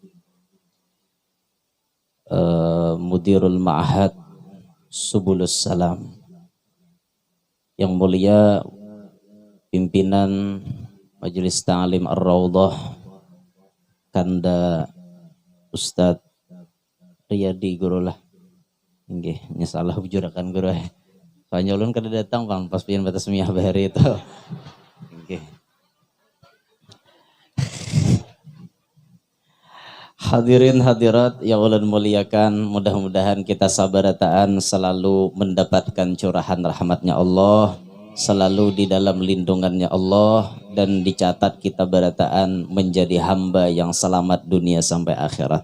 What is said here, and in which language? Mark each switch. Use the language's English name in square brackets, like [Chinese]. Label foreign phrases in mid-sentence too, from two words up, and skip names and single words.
[Indonesian] Mudirul Ma'had Subulus Salam, yang mulia pimpinan Majelis Ta'lim Ar-Rawdah Kanda Ustadz Riyadi Gurulah. [Banjar] Nggih, nyasalah bujurakan guru. Soalnya ulun kada datang Bang pas pian batas miyah bahari itu. Nggih. [Indonesian] Hadirin hadirat yang ulun muliakan, mudah-mudahan kita sabarataan selalu mendapatkan curahan rahmatnya Allah, selalu di dalam lindungannya Allah, dan dicatat kita barataan menjadi hamba yang selamat dunia sampai akhirat.